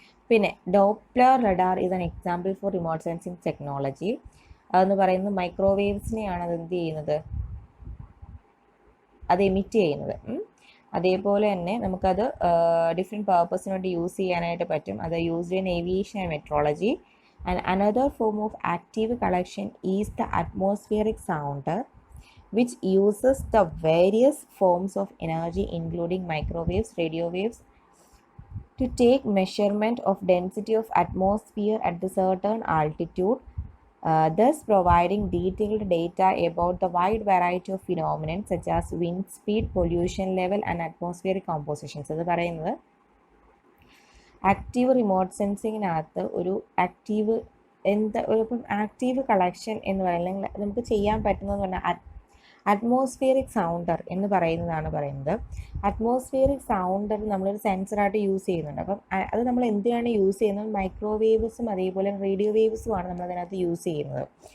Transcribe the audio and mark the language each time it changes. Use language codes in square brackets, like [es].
[ml] പിന്നെ [en] Doppler radar is an example for remote sensing technology. [ml] അതെന്ന് പറയുന്നത് മൈക്രോവേവ്സിനെയാണ് അത് എന്ത് ചെയ്യുന്നത്, അത് എമിറ്റ് ചെയ്യുന്നത്. അതേപോലെ തന്നെ നമുക്കത് ഡിഫറെൻറ്റ് പർപ്പസിന് വേണ്ടി യൂസ് ചെയ്യാനായിട്ട് പറ്റും. അത് [en] Used in aviation and metrology. And another form of active collection is the atmospheric sounder, which uses the various forms of energy including microwaves, radio waves to take measurement of density of atmosphere at the certain altitude, thus providing detailed data about the wide variety of phenomena such as wind speed, pollution level and atmospheric compositions. [ml] അത് പറയുന്നത് active remote സെൻസിങ്ങിനകത്ത് ഒരു active ഇപ്പം active collection എന്ന് പറയുന്നത് നമുക്ക് ചെയ്യാൻ പറ്റുന്നതെന്ന് പറഞ്ഞാൽ അറ്റ്മോസ്ഫിയറിക് സൗണ്ടർ എന്ന് പറയുന്നത്. അറ്റ്മോസ്ഫിയറിക് സൗണ്ടർ നമ്മളൊരു സെൻസറായിട്ട് യൂസ് ചെയ്യുന്നുണ്ട്. അപ്പം അത് നമ്മൾ എന്തിനാണ് യൂസ് ചെയ്യുന്നത്, മൈക്രോവേവ്സും അതേപോലെ റേഡിയോ വേവ്സുമാണ് നമ്മളതിനകത്ത് യൂസ് ചെയ്യുന്നത്.